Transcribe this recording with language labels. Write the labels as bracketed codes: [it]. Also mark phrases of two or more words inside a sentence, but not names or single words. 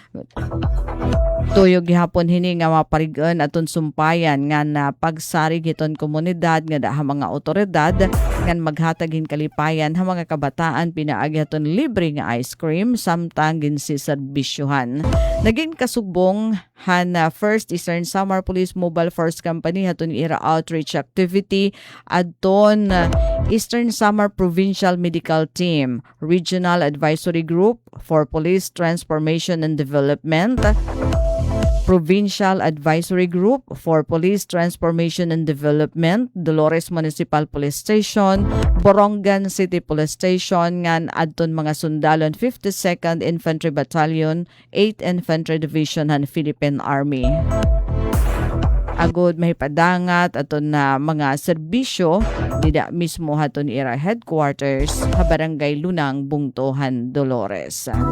[war] Tuyo gihapon hini nga maparigon aton sumpayan nga na pagsarig iton komunidad nga daha mga otoridad nga maghatag kalipayan ha mga kabataan pinaagi aton libre nga ice cream samtang ginsiserbisyuhan. Naging kasugbong han First Eastern Samar Police Mobile Force Company haton ira outreach activity adton Eastern Samar Provincial Medical Team, Regional Advisory Group for Police Transformation and Development, Provincial Advisory Group for Police Transformation and Development, Dolores Municipal Police Station, Borongan City Police Station, ngan adton mga sundalon 52nd Infantry Battalion, 8th Infantry Division han Philippine Army. Agod may padangat aton na mga serbisyo dida mismo haton ira headquarters ha Barangay Lunang, Bungtohan, Dolores.